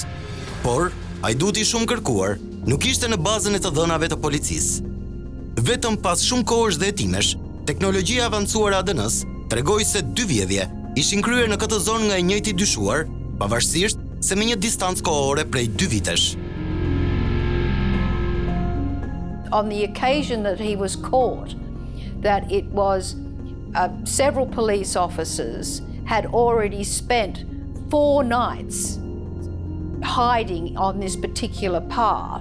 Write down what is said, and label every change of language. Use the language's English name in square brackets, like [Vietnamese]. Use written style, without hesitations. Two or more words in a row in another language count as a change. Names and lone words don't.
[Albanian] Por, ajduti shumë kërkuar nuk ishte në bazën e të dhënave të policisë. Vetëm pas shumë kohësh dhe hetimesh, teknologjia e avancuar e ADN-s tregoi se 2 vjedhje ishin kryer në këtë zonë nga i njëjti dyshuar, pavarësisht se me një distancë kohore prej 2 vitesh. [English] On the occasion that he was caught, that it was several police officers had already spent 4 nights hiding on this particular path.